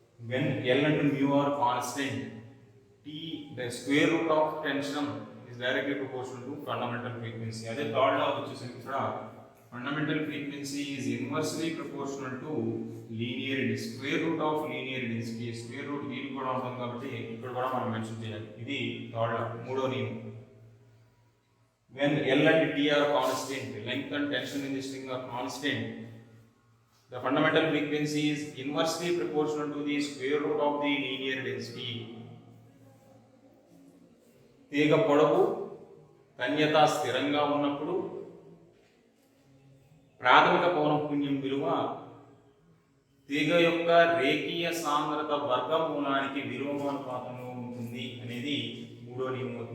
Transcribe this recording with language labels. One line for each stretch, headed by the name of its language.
English: When L and mu are constant, T, the square root of tension is directly proportional to fundamental frequency.
Telugu: అదే third law వచ్చేసరికి ఇక్కడ
English: fundamental frequency is inversely proportional to linear density. Square root of linear density.
Telugu: Square root దీనికి కూడా ఉంటుంది కాబట్టి ఇక్కడ కూడా మనం మెన్షన్ చేయాలి. ఇది థర్డ్ లా, మూడో నియమం.
English: When L and T are constant, length and tension in this string are constant, the fundamental frequency is inversely proportional to the square root of the linear density.
Telugu: తీగ పొడవు తన్యత స్థిరంగా ఉన్నప్పుడు ప్రాథమిక పౌనఃపున్యం విలువ తీగ యొక్క రేఖీయ సాంద్రత వర్గమూలానికి విలోమానుపాతంలో ఉంటుంది అనేది మూడో నియమం.